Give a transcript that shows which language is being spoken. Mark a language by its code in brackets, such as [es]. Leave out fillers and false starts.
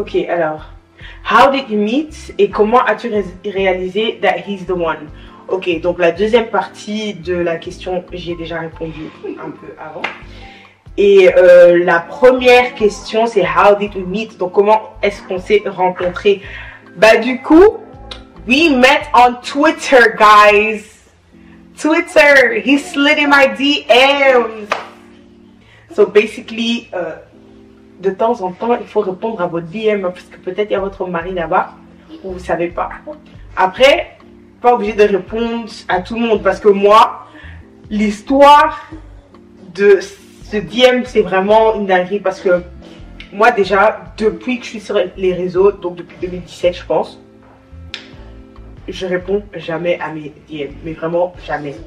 [en] Ok, [fr] alors. [en] How did you meet [fr] et comment as-tu réalisé [en] that he's the one? [fr] Ok, donc la deuxième partie de la question, j'ai déjà répondu un peu avant. Et la première question, c'est [en] how did we meet? [fr] Donc comment est-ce qu'on s'est rencontrés? Bah du coup, [en] we met on Twitter, guys. Twitter, he slid in my DMs. So basically, [fr] de temps en temps, il faut répondre à votre DM parce que peut-être il y a votre mari là-bas ou vous savez pas. Après, pas obligé de répondre à tout le monde parce que moi, l'histoire de ce DM, c'est vraiment une dinguerie parce que moi déjà, depuis que je suis sur les réseaux, donc depuis 2017 je pense, je réponds jamais à mes DM, mais vraiment jamais.